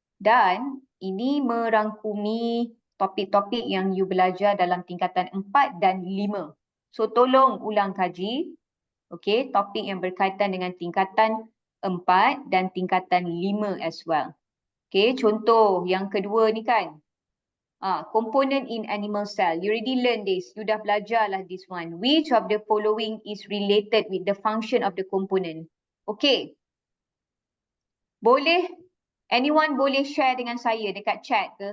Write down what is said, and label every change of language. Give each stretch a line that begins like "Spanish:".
Malay: Dan ini merangkumi topik-topik yang you belajar dalam tingkatan 4 dan 5. So, tolong ulang kaji. Okay, topik yang berkaitan dengan tingkatan 4 dan tingkatan 5
English: as well.
Malay: Okay, contoh yang kedua ni kan.
English: Component in animal cell. You already learn this. You
Malay: dah belajar lah
English: this one. Which of the following is related with the function of the component? Okay.
Malay: Boleh, anyone boleh share dengan saya dekat chat ke?